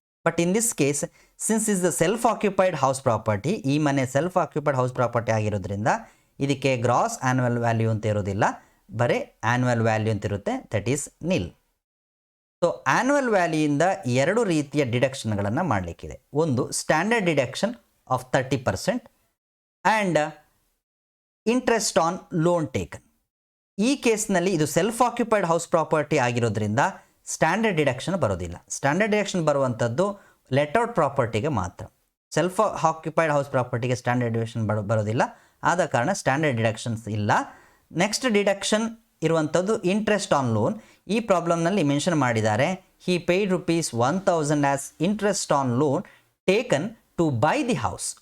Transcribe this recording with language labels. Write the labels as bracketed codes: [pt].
[en] but in this case since is the self occupied house property, [kn] ಈ ಮನೆ self occupied house property ಆಗಿರೋದ್ರಿಂದ ಇದಕ್ಕೆ gross annual value ಅಂತ ಇರೋದಿಲ್ಲ, ಬರೀ ಆ್ಯನ್ಯುವಲ್ ವ್ಯಾಲ್ಯೂ ಅಂತ ಇರುತ್ತೆ, that is nil. So annual ವ್ಯಾಲ್ಯೂಯಿಂದ 2 ರೀತಿಯ ಡಿಡಕ್ಷನ್ಗಳನ್ನು ಮಾಡಲಿಕ್ಕಿದೆ. [en] ಒಂದು standard deduction of 30% and interest on loan taken. [kn] ಈ ಕೇಸ್ನಲ್ಲಿ ಇದು ಸೆಲ್ಫ್ ಆಕ್ಯುಪೈಡ್ ಹೌಸ್ ಪ್ರಾಪರ್ಟಿ ಆಗಿರೋದ್ರಿಂದ ಸ್ಟ್ಯಾಂಡರ್ಡ್ ಡಿಡಕ್ಷನ್ ಬರೋದಿಲ್ಲ. ಸ್ಟ್ಯಾಂಡರ್ಡ್ ಡಿಡಕ್ಷನ್ ಬರುವಂಥದ್ದು ಲೆಟ್ಔಟ್ ಪ್ರಾಪರ್ಟಿಗೆ ಮಾತ್ರ. Self occupied house ಪ್ರಾಪರ್ಟಿಗೆ standard deduction ಬರೋದಿಲ್ಲ, ಆದ ಕಾರಣ ಸ್ಟ್ಯಾಂಡರ್ಡ್ ಡಿಡಕ್ಷನ್ಸ್ ಇಲ್ಲ. [en] Next deduction ಇರುವಂಥದ್ದು interest on loan. [kn] ಈ ಪ್ರಾಬ್ಲಮ್ನಲ್ಲಿ ಮೆನ್ಷನ್ ಮಾಡಿದ್ದಾರೆ, [en] He paid ₹1,000 as interest on loan taken to buy the house.